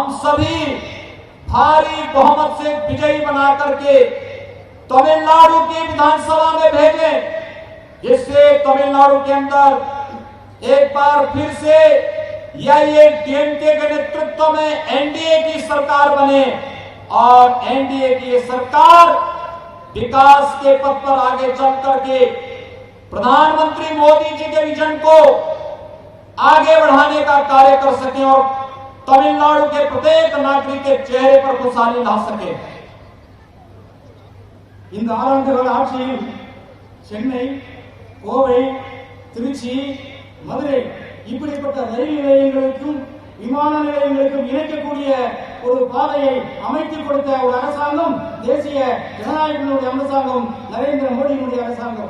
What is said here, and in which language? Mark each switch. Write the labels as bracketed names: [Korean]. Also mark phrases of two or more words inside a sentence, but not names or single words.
[Hindi] सभी भारी बहुमत से विजयी बना करके तमिलनाडु की विधानसभा में भेजें, जिससे तमिलनाडु के अंदर एक बार फिर से या ये डीएमके के नेतृत्व में एनडीए की सरकार बने और एनडीए की सरकार विकास के पथ पर आगे चल करके प्रधानमंत्री मोदी जी के विजन को आगे बढ़ाने का कार्य कर सके और तमिलनाडु के प्रत्येक नागरिक के चेहरे पर खुशहाली ला सके। [Tamil] இந்த 6 ஆண்டுகள் ஆட்சியில் சென்னை, கோவை, திருச்சி, மதுரை இப்படிப்பட்ட ரயில் நிலையங்களுக்கும் விமான நிலையங்களுக்கும் இணைக்கக்கூடிய ஒரு பாதையை அமைத்துக் கொடுத்த ஒரு அரசாங்கம் தேசிய ஜனநாயகத்தினுடைய அரசாங்கம், நரேந்திர மோடியினுடைய அரசாங்கம்.